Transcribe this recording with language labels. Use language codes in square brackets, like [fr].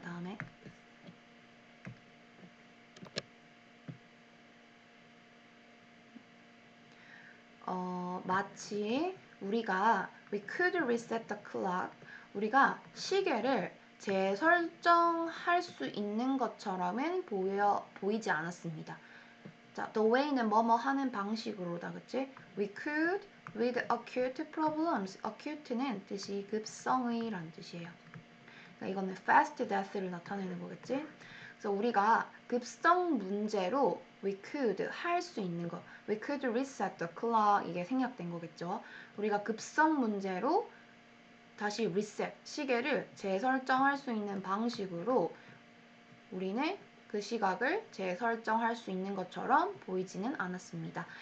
[ko] 다음에 마치 우리가 [en] we could reset the clock, [ko] 우리가 시계를 재설정할 수 있는 것처럼은 보이지 않았습니다. 자, [en] the way [ko] 는 뭐뭐 하는 방식으로다, 그치? [en] We could with acute problems. [ko] acute는 뜻이 급성의란 뜻이에요. 그러니까 이거는 [en] fast death [ko] 를 나타내는 거겠지? 그래서 우리가 급성 문제로 [en] we could [ko] 할 수 있는 거, [en] we could reset the clock, [ko] 이게 생략된 거겠죠? 우리가 급성 문제로 다시 reset, 시계를 재설정할 수 있는 방식으로 우리는 그 시각을 재설정할 수 있는 것처럼 보이지는 않았습니다.